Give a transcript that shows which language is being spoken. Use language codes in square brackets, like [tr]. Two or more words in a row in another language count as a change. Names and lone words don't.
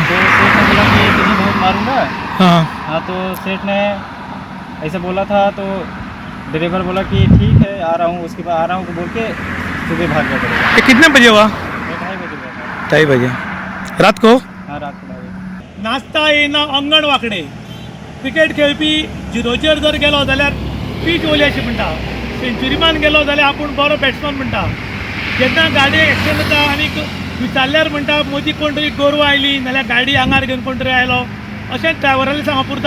[hi] तो सेठ ने बोला कि तुझे बहुत मारूंगा. हाँ. हाँ तो सेठ ने ऐसा बोला था तो ड्राइवर बोला कि ठीक है आ रहा हूँ. उसके बाद आ रहा हूँ बोल के सुबह भाग गया ड्राइवर. ये कितने बजे हुआ? 2:30 बजे हुआ था. 2:30 बजे रात को. हाँ रात को 2:30 बजे. [mr] नाचता येना अंगण वाकडे [kok] क्रिकेट खेळपी झिरोचेर जर गेलो जाल्यार पीच ओली अशी म्हणटा. सेंच्युरीमान गेलो जाल्यार आपूण बरो बॅट्समॅन म्हणटा. जेन्ना गाडी एक्सिडेंट जाता आनी विचारल्यार म्हणटा मदीं कोण तरी गोरवां आयली नाल्यार गाडी आंगार घेवन कोण तरी आयलो अशें ड्रायव्हरांनी सांगप पुरता.